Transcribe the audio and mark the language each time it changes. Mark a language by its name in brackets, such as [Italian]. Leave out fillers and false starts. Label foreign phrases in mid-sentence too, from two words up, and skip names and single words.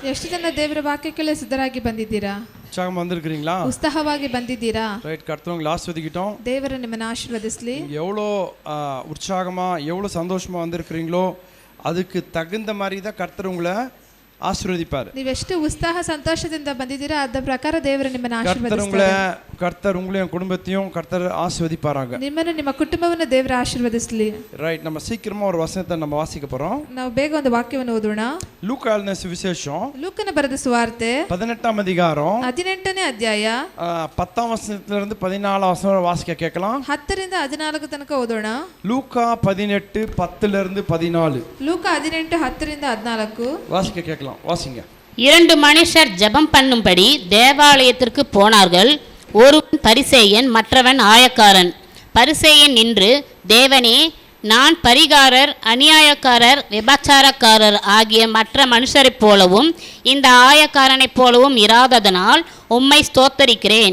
[Kannada] ಎಷ್ಟು ಜನ ದೇವರ ವಾಕ್ಯಕ್ಕೆ ಸಿದ್ಧರಾಗಿ ಬಂದಿದ್ದೀರಾ? [Tamil] உற்சாகமா வந்திருக்கீங்களா? [Kannada] ಉತ್ಸಾಹವಾಗಿ ಬಂದಿದ್ದೀರಾ? [Tamil] ரைட், கர்த்தர் உங்களை ஆசீர்வதிக்கட்டும். [Kannada] ದೇವರು ನಿಮ್ಮನ್ನು ಆಶೀರ್ವದಿಸಲಿ. [Tamil] எவ்வளோ உற்சாகமா எவ்வளோ சந்தோஷமா வந்திருக்கிறீங்களோ அதுக்கு தகுந்த மாதிரி தான் கர்த்தர் உங்களை ஆசீர்வதிப்பார். [Kannada] ನೀವೆಷ್ಟು ಉತ್ಸಾಹ ಸಂತೋಷದಿಂದ ಬಂದಿದ್ದೀರಾ ಅದ ಪ್ರಕಾರ ದೇವರು ನಿಮ್ಮನ್ನು ಆಶೀರ್ವದಿಸ್ತಾರೆ. [Tamil] கர்த்தர் உங்களையும் குடும்பத்தையும் கர்த்தர் ஆசீர்வதிப்பாராங்க. [Kannada] ನಿಮ್ಮನ್ನು ನಿಮ್ಮ ಕುಟುಂಬವನ್ನು ದೇವರು ಆಶೀರ್ವದಿಸಲಿ. [Tamil] ரைட், நம்ம சீக்கிரமா ஒரு வசனத்தை நம்ம வாசிக்க போறோம். [Kannada] ನಾವು ಬೇಗ ಒಂದು ವಾಕ್ಯವನ್ನು ಓದೋಣ. [Tamil] லூக்கான சுவிசேஷம் [Kannada] ಲೂಕನ ಬರೆದ ಸುವಾರ್ತೆ [Tamil] 18ஆம் அதிகாரம் [Kannada] 18ನೇ ಅಧ್ಯಾಯ [Tamil] 10ஆம் வசனத்திலிருந்து 14ஆம் வசனம் வாசிக்க கேட்கலாம். [Kannada] 10 ರಿಂದ 14 ತನಕ ಓದೋಣ. [Tamil] லூக்கா 18:10 14. [Kannada] ಲೂಕ 18 10 ರಿಂದ 14 [Tamil] வாசிக்க கேட்கலாம். வாசிங்க. 2 மனுஷர் ஜெபம் பண்ணும்படி தேவாலயத்திற்கு போனார்கள். ஒருவன் பரிசேயன், மற்றவன் ஆயக்காரன். பரிசேயன் நின்று, தேவனே, நான் பரிகாரர், அநியாயக்காரர், விபச்சாரக்காரர் ஆகிய மற்ற மனுஷரைப் போலவும் இந்த ஆயக்காரனைப் போலவும் இராததனால் உம்மை ஸ்தோத்தரிக்கிறேன்.